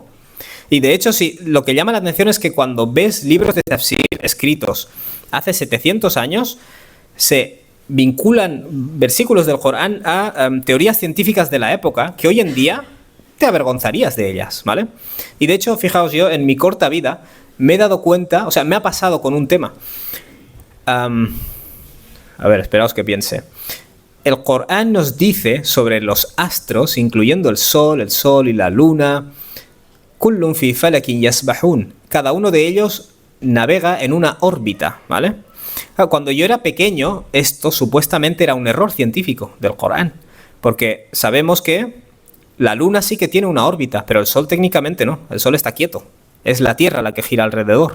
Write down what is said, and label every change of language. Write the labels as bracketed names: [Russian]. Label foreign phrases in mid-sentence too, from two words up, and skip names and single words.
[Spanish] Y de hecho, lo que llama la atención es que cuando ves libros de tafsir escritos hace 700 años, se vinculan versículos del Corán a teorías científicas de la época que hoy en día te avergonzarías de ellas, ¿vale? Y de hecho, fijaos, yo en mi corta vida me he dado cuenta, o sea, me ha pasado con un tema. A ver, esperaos que piense. el Corán nos dice sobre los astros, incluyendo el sol y la luna, [Arabic] كل في فلك يسبحون. [Spanish] Cada uno de ellos navega en una órbita, ¿vale? Cuando yo era pequeño, esto supuestamente era un error científico del Corán, porque sabemos que la luna sí que tiene una órbita, pero el sol técnicamente no, el sol está quieto, es la Tierra la que gira alrededor.